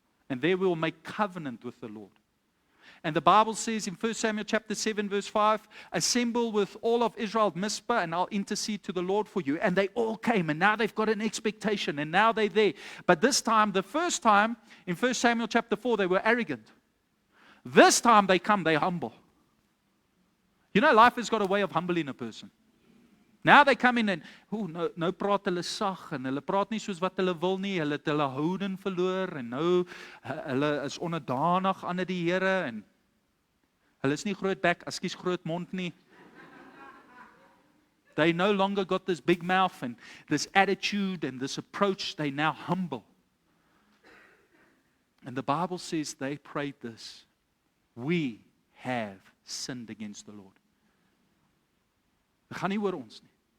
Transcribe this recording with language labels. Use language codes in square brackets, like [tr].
[en] And there we will make covenant with the Lord. And the Bible says in 1 Samuel chapter 7 verse 5, assemble with all of Israel at Mizpah and I'll intercede to the Lord for you. And they all came and now they've got an expectation and now they're there. But this time, the first time in 1 Samuel chapter 4, they were arrogant. This time they come, they're humble. You know, life has got a way of humbling a person. Now they come in and, [af] nou praat hulle sag en hulle praat nie soos wat hulle wil nie, hulle het hulle houding verloor en nou hulle is onderdanig aan die Here en hulle is nie groot bek, ekskuus groot mond nie. [en] They no longer got this big mouth and this attitude and this approach, they now humble. And the Bible says they prayed this, we have sinned against the Lord. [af] Dit gaan nie oor ons nie.